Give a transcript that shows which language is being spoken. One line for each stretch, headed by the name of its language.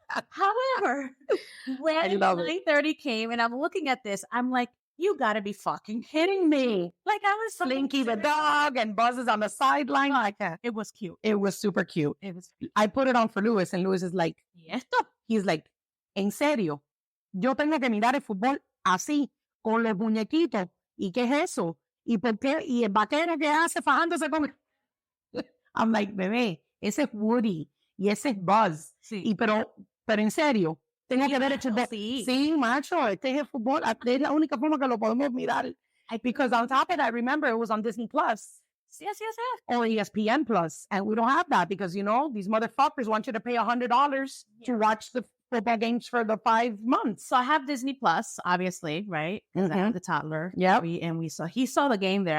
English: However, when 9:30 came and I'm looking at this, I'm like, you gotta be fucking kidding me. Like I was Slinky the dog and Buzz is on the sideline. It was cute. It was super cute. It was cute. I put it on for Lewis and Lewis is like, he's like,
Spanish: ¿en serio? Yo tengo que mirar el fútbol así, con los muñequitos. ¿Y qué es eso? ¿Y por qué? ¿Y el vaquero que hace fajándose con...?
English: I'm like,
Spanish: bebé, ese es Woody y ese es Buzz. Sí. Pero en serio, tengo que ver hecho de... Sí, macho, este es el fútbol. Es la única forma que lo podemos mirar.
English: Because on top of that, remember, it was on Disney Plus. Yes. Or ESPN Plus. And we don't have that because, you know, these motherfuckers want you to pay $100 to watch the football games for the 5 months. So I have Disney Plus, obviously, right? I have the toddler. Yeah. He saw the game there.